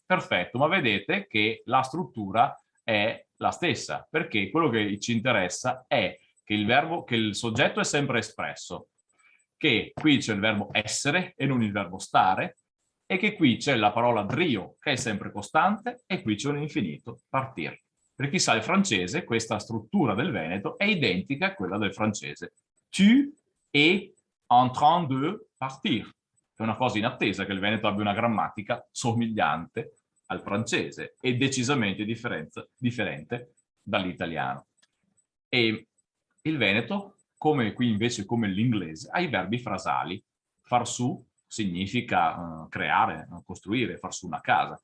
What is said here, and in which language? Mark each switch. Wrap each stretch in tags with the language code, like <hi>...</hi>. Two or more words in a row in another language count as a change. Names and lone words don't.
<it>Perfetto, ma vedete che la struttura è la stessa, perché quello che ci interessa è che il soggetto è sempre espresso, che qui c'è il verbo essere e non il verbo stare, e che qui c'è la parola drio che è sempre costante e qui c'è un infinito, partir. Per chi sa il francese, questa struttura del veneto è identica a quella del francese.</it> <fr>Tu es en train de partir.</fr> <it>È una cosa inattesa che il veneto abbia una grammatica somigliante al francese e decisamente differente dall'italiano. E il veneto, come qui invece come l'inglese, ha i verbi frasali.</it> <vec>Far su</vec> <it>significa creare, costruire,</it> <vec>far su</vec> <it>una casa.</it>